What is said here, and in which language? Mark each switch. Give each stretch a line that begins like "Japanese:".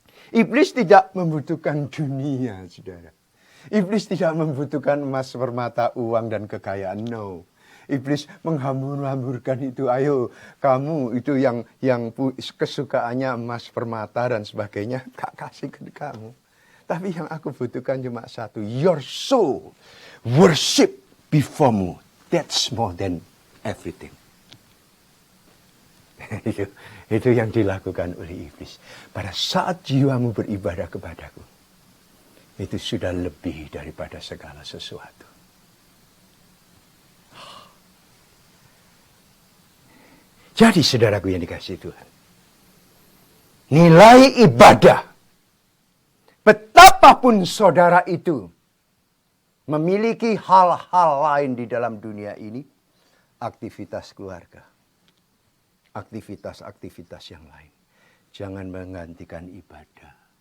Indonesian: Iblis tidak membutuhkan dunia, saudara. Iblis tidak membutuhkan emas, permata, uang, dan kekayaan. No. Iblis menghambur-hamburkan itu. Ayo, kamu itu yang kesukaannya emas, permata, dan sebagainya, tak kasih ke kamu. Tapi yang aku butuhkan cuma satu.
English: Your soul. Worship before me. That's more than everything.
Indonesian: Itu yang dilakukan oleh iblis. Pada saat jiwamu beribadah kepadaku, itu sudah lebih daripada segala sesuatu. Jadi saudaraku yang dikasihi Tuhan, nilai ibadah, betapapun saudara itu memiliki hal-hal lain di dalam dunia ini, aktivitas keluarga, aktivitas-aktivitas yang lain, jangan menggantikan ibadah.